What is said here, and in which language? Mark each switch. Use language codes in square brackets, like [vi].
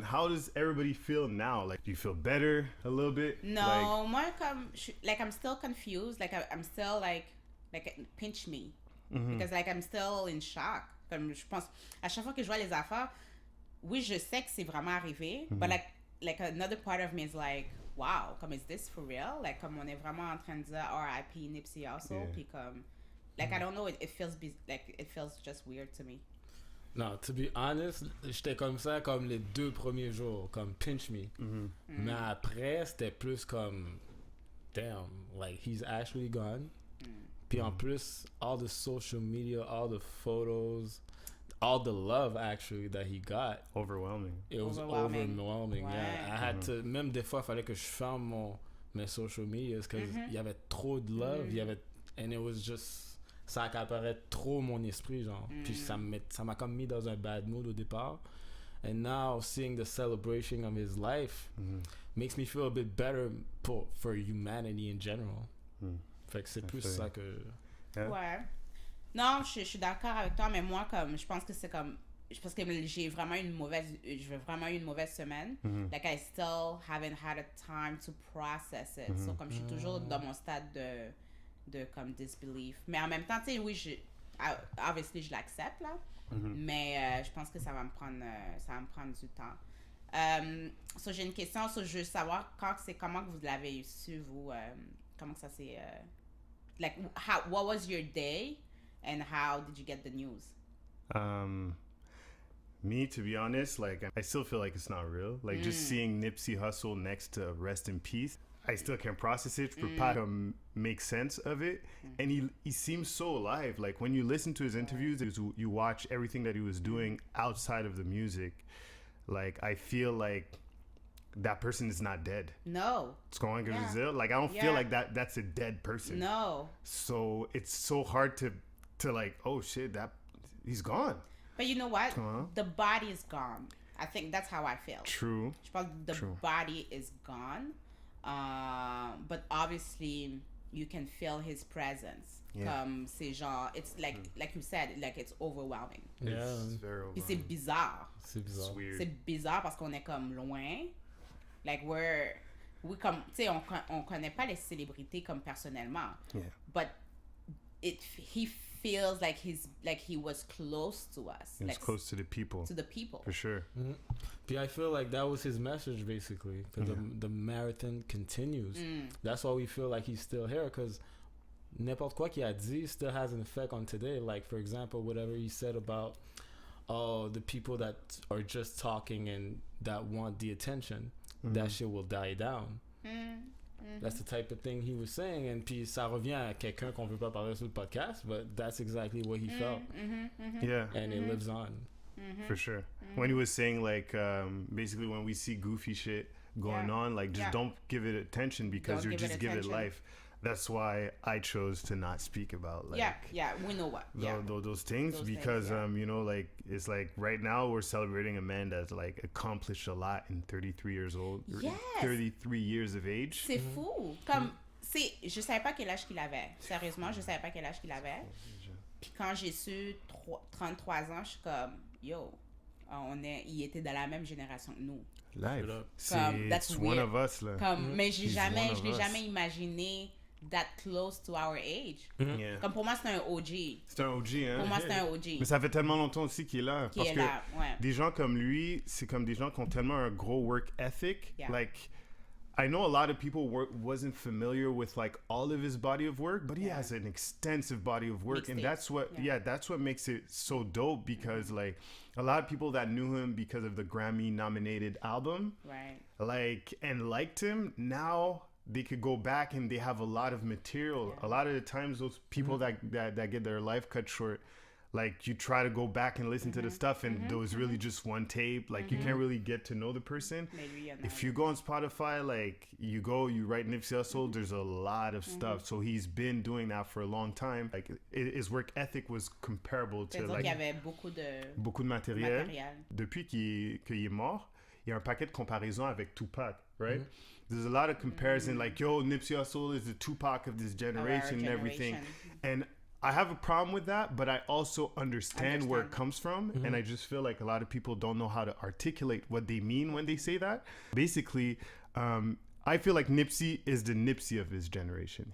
[en] How does everybody feel now? Like, do you feel better a little bit? No, [fr] moi comme [en] I'm still confused. Like I'm still like pinch me because like I'm still in shock. [fr] Comme je pense à chaque fois que je vois les affaires, oui, je sais que c'est vraiment arrivé, [en] but like another part of me is like, wow, [fr] comme [en] is this for real? [fr] Like comme on est vraiment en train de dire R.I.P. [en] Nipsey Hussle, [fr] puis comme [en] like I don't know, it feels just weird to me. [fr] Non, [en] to be honest, [fr] j'étais comme ça comme les 2 premiers jours, comme [en] pinch me. [fr] Mais après, c'était plus comme [en] damn, like he's actually gone. [fr] Puis en plus, [en] all the social media, all the photos, all the love actually that he got. Overwhelming. It was overwhelming. [fr] Ouais. [en] Yeah, I had to, [fr] même des fois, il fallait que je ferme mes social medias parce qu'il y avait trop de love, [en] and it was just [fr] ça accaparait trop mon esprit, genre. Puis ça m'a comme mis dans un [en] bad mood [fr] au départ. [en] And now seeing the celebration of his life makes me feel a bit better for humanity in general. [fr] Fait que c'est plus ça que... Ouais. Non, je suis d'accord avec toi, mais moi, comme, je pense que c'est comme... Parce que j'ai vraiment eu une mauvaise semaine. [en] Like, I still haven't had a time to process it. [fr] So, comme je suis toujours dans mon stade de comme disbelief. Mais en même temps, tu sais, oui, obviously, je l'accepte, là. Mais je pense que ça va me prendre du temps. So, j'ai une question. So, je veux savoir comment que vous l'avez su, vous. Comment que ça s'est... [en] like, what was your day and how did you get the news? Me, to be honest, like, I still feel like it's not real. Like, just seeing Nipsey Hussle next to Rest in Peace, I still can't process it. For Pat to make sense of it. And he seems so alive. Like, when you listen to his interviews, you watch everything that he was doing outside of the music. Like, I feel like that person is not dead. No. It's going to Brazil. Like, I don't feel like that's a dead person. No. So it's so hard to like, oh shit, he's gone. But you know what? The body is gone. I think that's how I feel. True. [fr] Je pense que [en] the body is gone. But obviously you can feel his presence. [fr] Comme c'est genre, [en] it's like you said, like it's overwhelming. Yeah, it's very overwhelming. [fr] Puis c'est bizarre. [en] It's weird. [fr] C'est bizarre parce qu'on est comme loin. Like oui, comme, tu sais, on connaît pas les célébrités comme personnellement. [en] Yeah. But he feels like he was close to us. He was close to the people. To the people. For sure. But I feel like that was his message, basically. Because the marathon continues. That's why we feel like he's still here. Because [fr] n'importe quoi qu'il a dit [en] still has an effect on today. Like, for example, whatever he said about the people that are just talking and that want the attention, that shit will die down. That's the type of thing he was saying. [fr] And puis ça revient à quelqu'un qu'on veut pas parler sur le podcast, [en] but that's exactly what he felt. Yeah. And it lives on. for sure. When he was saying like basically when we see goofy shit going on, like just don't give it attention because you're just giving it life. That's why I chose to not speak about like we know what those things because you know, like it's like right now we're celebrating a man that's like accomplished a lot in 33 years old, 33 years of age. [fr] C'est fou. Comme je savais pas quel âge qu'il avait. Sérieusement, je savais pas quel âge qu'il avait. Puis quand j'ai su 33 ans, je suis comme yo, il était dans la même génération que nous. [en] Live. C'est one of us là. [fr] Mais je l'ai jamais imaginé [en] that close to our age. [fr] Comme pour moi, c'est un OG. C'est un OG, hein? Pour moi, c'est un OG. Mais ça fait tellement longtemps aussi qu'il est là. Parce que des gens comme lui, c'est comme des gens qui ont tellement un gros work ethic. [en] Like, I know a lot of people wasn't familiar with like all of his body of work, but he has an extensive body of work. And that's what, that's what makes it so dope because like a lot of people that knew him because of the Grammy nominated album, like, and liked him, now they could go back and they have a lot of material. A lot of the times those people that get their life cut short, like you try to go back and listen to the stuff and there was really just one tape. Like you can't really get to know the person. If you go on Spotify, like you write Nipsey Hussle, there's a lot of stuff. So he's been doing that for a long time. Like his work ethic was comparable to like... [fr] Il y avait beaucoup de matériel. Depuis qu'il est mort, il y a un paquet de comparaisons avec Tupac, right? [en] There's a lot of comparison, like, yo, Nipsey Hussle is the Tupac of this generation and everything. And I have a problem with that, but I also understand where it comes from. And I just feel like a lot of people don't know how to articulate what they mean when they say that. Basically, I feel like Nipsey is the Nipsey of his generation.